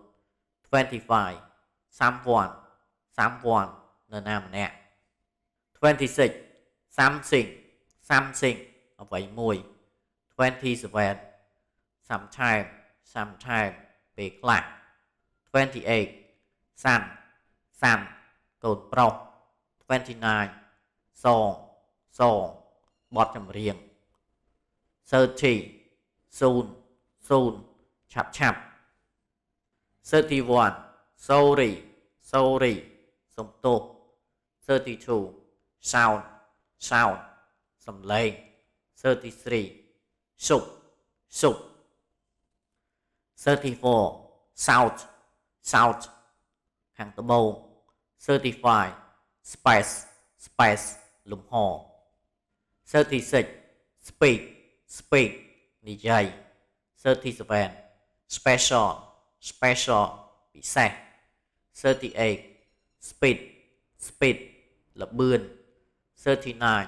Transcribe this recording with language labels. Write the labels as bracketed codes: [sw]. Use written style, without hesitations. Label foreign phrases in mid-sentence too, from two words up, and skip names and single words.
[en] 25 someone someone [km] នរណាម្នាក់ [en] 26 something something [km] អ្វីមួយ [en] 27 sometime sometime [km] ពេលខ្លះ [en] 28 son son [km] កូនប្រុស [en] 29 song song [km] បទចម្រៀង [en] 30 soon soon [km] ឆាប់ឆាប់ [en] 31 sorry sorry [km] សុំទោស [en] 32 sound sound សំឡេង 33 soup soup 34 south south ខា ងត្បូង 35 space space លំហ 36 speak speak និយាយ 37 special special ពិសេស 38 speed speed ល្បឿន 39